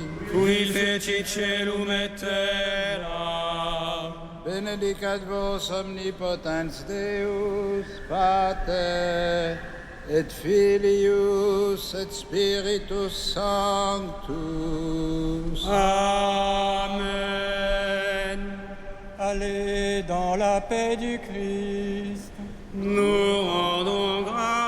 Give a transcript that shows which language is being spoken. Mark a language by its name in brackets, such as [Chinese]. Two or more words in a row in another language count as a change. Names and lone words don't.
[Latin] Qui fecit celum et terra. benedicat vos omnipotens Deus, Pater, et Filius, et Spiritus Sanctus. Amen. [French] Allez dans la paix du Christ. Nous rendons grâce